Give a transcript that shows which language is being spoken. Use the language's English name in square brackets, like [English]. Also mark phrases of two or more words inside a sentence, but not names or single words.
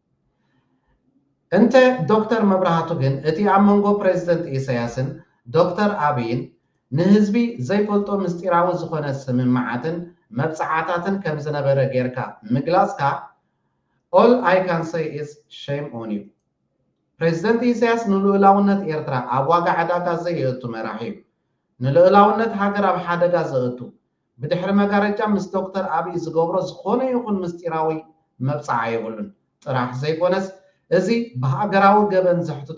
[Tigrinya] እንተ ዶክተር መብራህቱ ግን እቲ ኣብ መንጎ ፕሬዚደንት ኢሳያስን ዶክተር ኣብይን ንህዝቢ ዘይፈልጦ ምስጢራዊ ዝኾነ ስምምዓትን መብፅዓታትን ከም ዝነበረ ጌርካ ምግላፅካ [English] all I can say is shame on you [Tigrinya] ፕሬዚደንት ኢሳያስ ንልኡላውነት ኤርትራ ኣብ ዋጋ ዕዳጋ ዘየእቱ መራሒ እዩ ንልኡላውነት ሃገር ኣብ ሓደጋ ዘእቱ ብድሕሪ መጋረጃ ምስ ዶክተር ኣብይ ዝገብሮ ዝኾነ ይኹን ምስጢራዊ መብፅዓ የብሉን ጥራሕ ዘይኮነስ እዚ ብሃገራዊ ገበን ዘሕትቶ